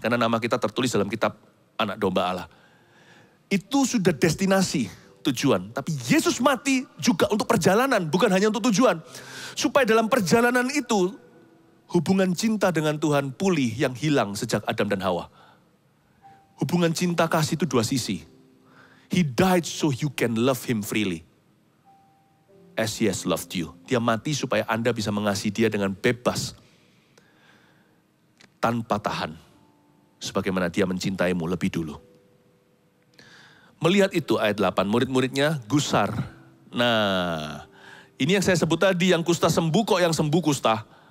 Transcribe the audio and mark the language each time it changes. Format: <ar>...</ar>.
<id>Karena nama kita tertulis dalam kitab Anak Domba Allah. Itu sudah destinasi tujuan. Tapi Yesus mati juga untuk perjalanan, bukan hanya untuk tujuan. Supaya dalam perjalanan itu, hubungan cinta dengan Tuhan pulih yang hilang sejak Adam dan Hawa. Hubungan cinta kasih itu dua sisi.</id> <en>He died so you can love him freely. As he has loved you.</en> <id>Dia mati supaya Anda bisa mengasihi dia dengan bebas. Tanpa tahan. Sebagaimana dia mencintaimu lebih dulu. Melihat itu ayat 8, murid-muridnya gusar. Nah, ini yang saya sebut tadi, yang kusta sembuh kok yang sembuh kusta.</id>